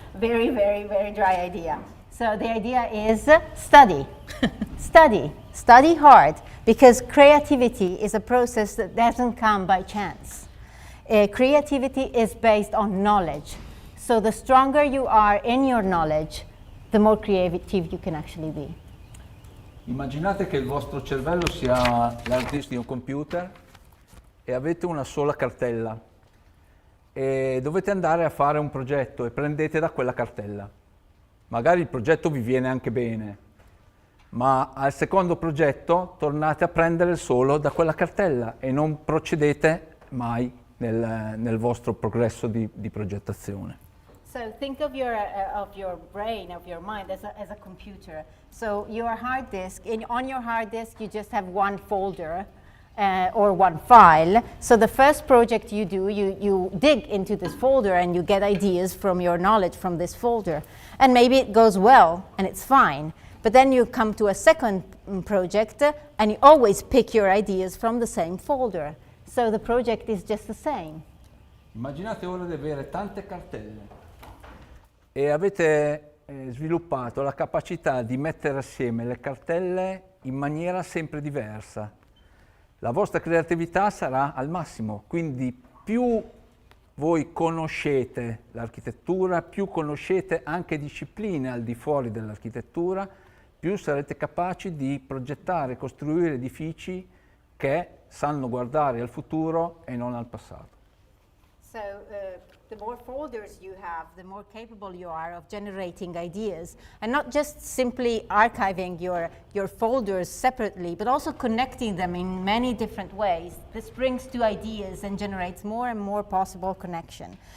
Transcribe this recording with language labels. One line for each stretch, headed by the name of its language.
English: Very, very, very dry idea. So the idea is study. Study hard, because creativity is a process that doesn't come by chance. Creativity is based on knowledge. So the stronger you are in your knowledge, the more creative you can actually be.
Italian: Immaginate che il vostro cervello sia l'hard disk di un computer e avete una sola cartella e dovete andare a fare un progetto e prendete da quella cartella. magari il progetto vi viene anche bene, ma al secondo progetto tornate a prendere solo da quella cartella e non procedete mai nel vostro progresso di progettazione.
English: So think of your brain, of your mind as a computer. So your hard disk, on your hard disk you just have one folder or one file. So the first project you do, you dig into this folder and you get ideas from your knowledge from this folder. And maybe it goes well and it's fine. But then you come to a second project and you always pick your ideas from the same folder. So the project is just the same.
Italian: Immaginate ora di avere tante cartelle e avete sviluppato la capacità di mettere assieme le cartelle in maniera sempre diversa. La vostra creatività sarà al massimo, quindi più voi conoscete l'architettura, più conoscete anche discipline al di fuori dell'architettura, più sarete capaci di progettare e costruire edifici che sanno guardare al futuro e non al passato.
English: So the more folders you have, the more capable you are of generating ideas, and not just simply archiving your folders separately, but also connecting them in many different ways. This brings to ideas and generates more and more possible connection.